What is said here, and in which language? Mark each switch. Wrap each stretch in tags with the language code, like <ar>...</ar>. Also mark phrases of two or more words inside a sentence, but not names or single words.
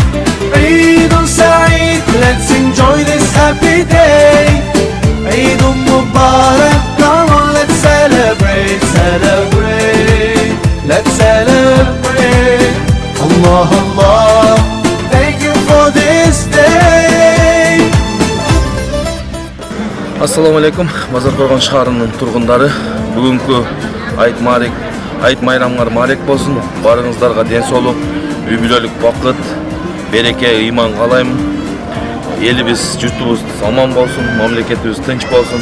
<ar>عيد سعيد,</ar> <en>let's enjoy this happy day.</en> <ar>عيد مبارك,</ar> <en>come on let's celebrate. Celebrate, let's celebrate.</en> <ar>الله الله,</ar> <en>thank you for this day.</en> <ar>السلام عليكم,</ar> <ky>Базаркоргон шаарынын тургундары. Бүгүнкү айт майрамыңар маалек болсун. Барыңыздарга ден соолук, үй бүлөлүк бакыт, береке, ыйман каалайм. Элибиз, журтубуз аман болсун, мамлекетибиз тынч болсун.</ky>